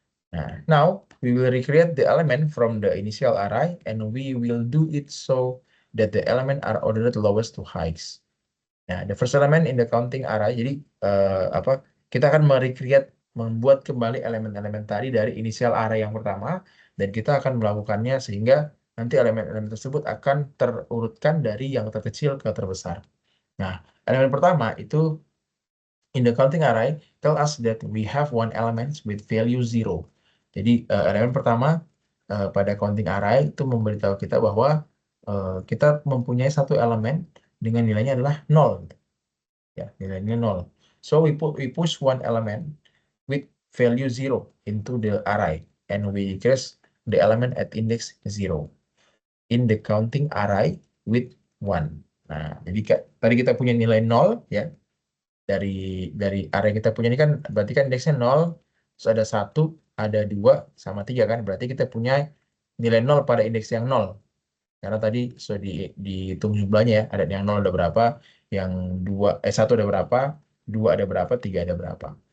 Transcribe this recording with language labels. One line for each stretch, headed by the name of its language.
English: Nah, now we will recreate the element from the initial array and we will do it so that the element are ordered lowest to highest. Nah, the first element in the counting array.
Indonesian: Jadi kita akan membuat kembali elemen-elemen tadi dari initial array yang pertama dan kita akan melakukannya sehingga nanti elemen-elemen tersebut akan terurutkan dari yang terkecil ke terbesar.
English: Nah,
Indonesian: elemen pertama itu
English: in the counting array tell us that we have one element with value 0.
Indonesian: Jadi elemen pertama pada counting array itu memberitahu kita bahwa kita mempunyai satu elemen dengan nilainya adalah 0. Ya, nilainya 0.
English: So we push one element with value 0 into the array and we increase the element at index 0 in the counting array with 1.
Indonesian: Nah, jadi tadi kita punya nilai 0 ya. Dari array kita punya ini kan berarti kan indeksnya 0, terus ada 1, ada 2 sama 3 kan. Berarti kita punya nilai 0 pada indeks yang 0. Karena tadi sudah dihitung jumlahnya ya, ada yang 0 ada berapa, yang 1 ada berapa, 2 ada berapa, 3 ada berapa.